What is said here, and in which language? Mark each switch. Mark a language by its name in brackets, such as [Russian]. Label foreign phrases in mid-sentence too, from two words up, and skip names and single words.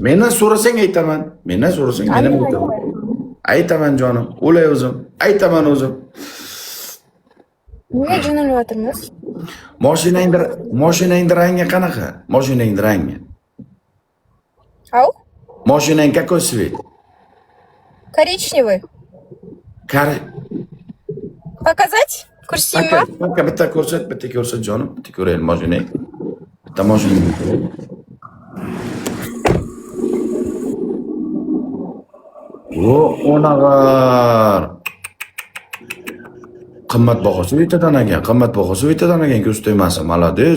[Uzbek] Mendan so'rasang aytaman. Mendan so'rasang men ham aytaman. Aytaman jonim. O'lay o'zim. Aytaman o'zim. Nega jo'nalyapmiz? Mashinang rangi qanaqa? Mashinang rangi. [Russian] Ау? Mashinang какой цвет? Коричневый. Показать? Красиво. [Uzbek] Bitta ko'rsat jonim. Bitta ko'raylik mashinang. Bitta mashinang. O'nag'ar. Qimmatbaho svetodan ekan, ko'z tegmasin, malades.